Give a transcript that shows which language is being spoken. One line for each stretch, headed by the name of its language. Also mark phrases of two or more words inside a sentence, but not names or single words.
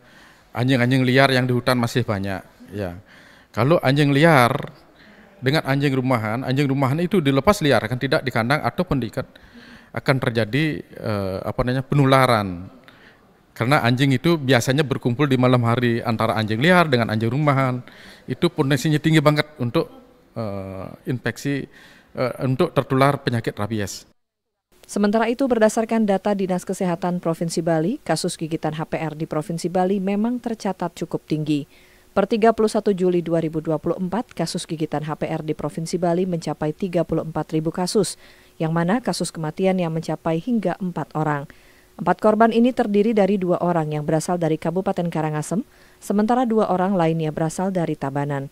Indonesian: Anjing-anjing liar yang di hutan masih banyak. Ya, kalau anjing liar dengan anjing rumahan itu dilepas liarkan, tidak di kandang ataupun diikat, akan terjadi penularan. Karena anjing itu biasanya berkumpul di malam hari antara anjing liar dengan anjing rumahan. Itu potensinya tinggi banget untuk infeksi, untuk tertular penyakit rabies. Sementara itu, berdasarkan data Dinas Kesehatan Provinsi Bali, kasus gigitan HPR di Provinsi Bali memang tercatat cukup tinggi. Per 31 Juli 2024, kasus gigitan HPR di Provinsi Bali mencapai 34.000 kasus, yang mana kasus kematian yang mencapai hingga 4 orang. 4 korban ini terdiri dari 2 orang yang berasal dari Kabupaten Karangasem, sementara 2 orang lainnya berasal dari Tabanan.